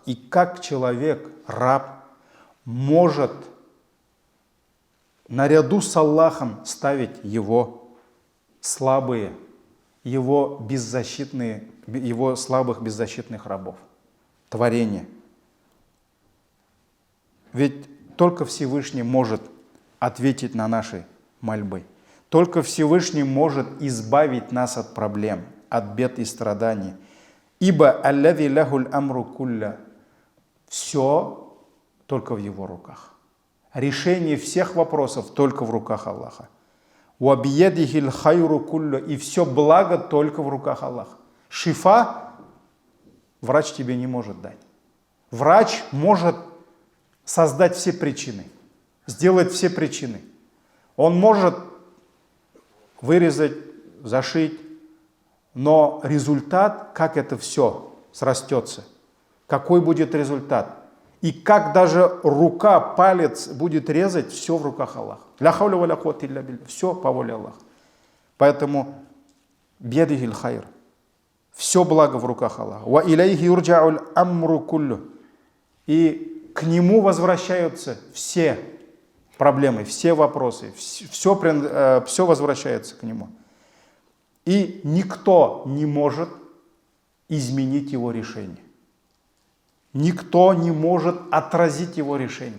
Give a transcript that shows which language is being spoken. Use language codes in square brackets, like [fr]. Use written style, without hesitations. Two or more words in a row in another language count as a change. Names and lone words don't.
[ru] И как человек, раб, может наряду с Аллахом ставить его слабые, его беззащитные, его слабых беззащитных рабов, творения. Ведь только Всевышний может ответить на наши мольбы. Только Всевышний может избавить нас от проблем, от бед и страданий. [ar] Ибо الذي له الأمر كله, [ru] все только в его руках. Решение всех вопросов только в руках Аллаха. [ar] وبيده الخير كله, [ru] и все благо только в руках Аллаха. Шифа врач тебе не может дать. Врач может создать все причины, сделать все причины. Он может вырезать, зашить, но результат, как это все срастется, какой будет результат, и как даже рука, палец будет резать, все в руках Аллаха. [ar] لا حول ولا قوة إلا بالله. [ru] Все по воле Аллаха. [ar] Поэтому بيده الخير. [ru] Все благо в руках Аллаха. [ar] وإليه يرجع الأمر كله. [ru] И к нему возвращаются все проблемы, все вопросы, все возвращается к нему. И никто не может изменить его решение. Никто не может отразить его решение.